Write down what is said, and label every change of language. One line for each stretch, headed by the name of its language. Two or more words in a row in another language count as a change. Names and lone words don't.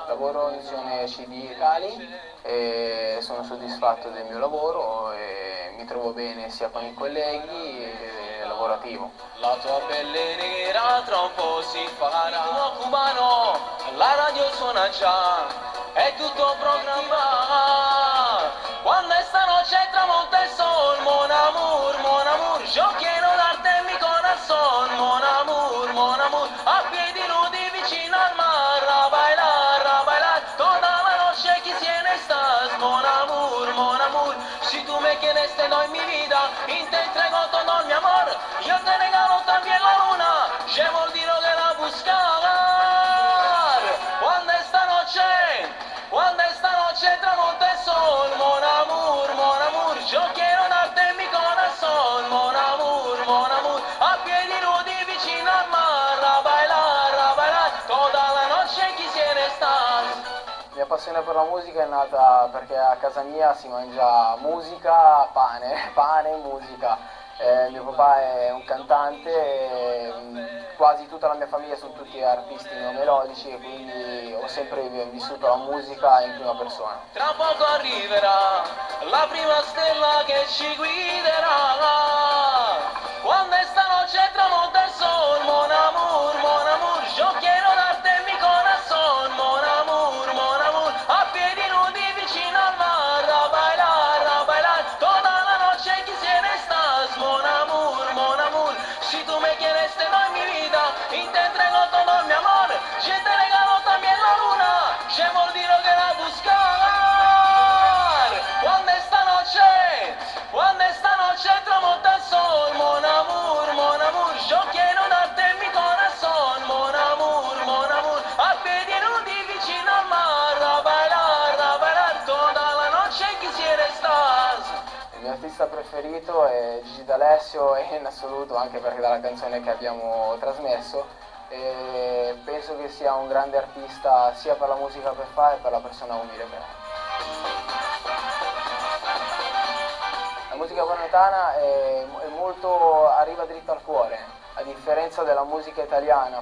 Italian: Lavoro in Sione CD Cali e sono soddisfatto del mio lavoro e mi trovo bene sia con i colleghi che lavorativo. La tua pelle nera tra un po' si farà. Il tuo cubano, la radio suona già, è tutto programmato.
Spanish: Quando esta noche
Italian: tramonta il sol,
French: mon amour,
Spanish: yo quiero darte mi corazón,
French: mon amour,
Italian: a piedi nudi vicino al mar,
Spanish: a bailar, toda la noche quisiera estás,
French: mon amour,
Spanish: si tú me quieres te doy mi vida, y te entrego todo mi amor, yo te regalo también la luna, llevo el tiro de la buscar, cuando esta noche tramonta el sol,
French: mon amour,
Spanish: yo quiero darte mi corazón,
French: mon amour,
Italian: a piedi nudi vicino al mar,
Spanish: a bailar, toda la noche quisiera estar.
Italian: La mia passione per la musica è nata perché a casa mia si mangia musica, pane e musica. Mio papà è un cantante e quasi tutta la mia famiglia sono tutti artisti neomelodici e quindi ho sempre vissuto la musica in prima persona. Tra poco arriverà la prima stella che ci guiderà, quando
Spanish: esta noche
Italian: tramonta
Spanish: el sol,
Italian: mon
Spanish: amour, yo quiero darte mi corazón,
French: mon amour,
Italian: a piedi nudi vicino al mar,
Spanish: a bailar, toda la noche quisiera estás,
French: mon amour,
Spanish: si tú me quieres te doy mi vida, y te entrego todo mi amor, yo te regalo también la luna, llevo el tiro que la buscar, cuando esta noche tramonta el sol,
French: mon amour,
Spanish: yo quiero darte mi corazón,
French: mon amour,
Italian: a piedi nudi vicino al mar,
Spanish: a bailar, toda la noche quisiera estar.
Italian: Il mio artista preferito è Gigi D'Alessio e in assoluto anche perché dalla canzone che abbiamo trasmesso e penso che sia un grande artista sia per la musica che fa e per la persona umile che è. La musica valentana arriva dritto al cuore, a differenza della musica italiana.